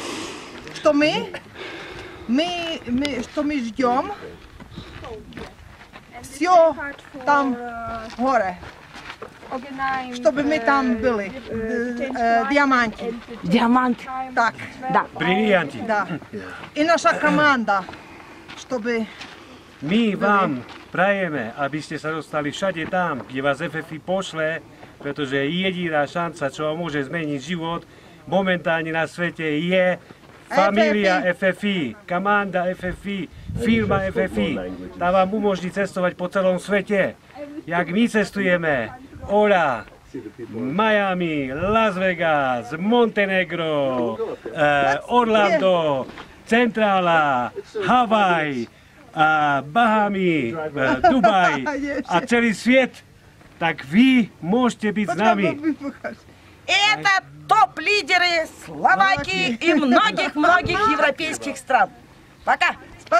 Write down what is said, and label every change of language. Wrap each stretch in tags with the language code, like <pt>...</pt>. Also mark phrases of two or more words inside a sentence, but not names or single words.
<ru>Что мы ждем? Все там горе. Чтобы мы там были. Диаманты. Диамант. Так. Да. Бриллианты. Да. И наша команда, чтобы...</ru> <sk>My vám prajeme, aby ste sa dostali všade tam, kde vás FFI pošle, pretože jediná šanca, čo vám môže zmeniť život momentálne na svete je familia FFI, komanda FFI, firma FFI. Tá vám umožní cestovať po celom svete. Jak my cestujeme, Ola, Miami, Las Vegas, Montenegro, Orlando, Centrála, Havaj, Bahamy, Dubaj a celý svet, tak vy môžete byť s nami.</sk> <ru>Это топ-лидеры Словакии и многих-многих европейских стран. Пока!</ru>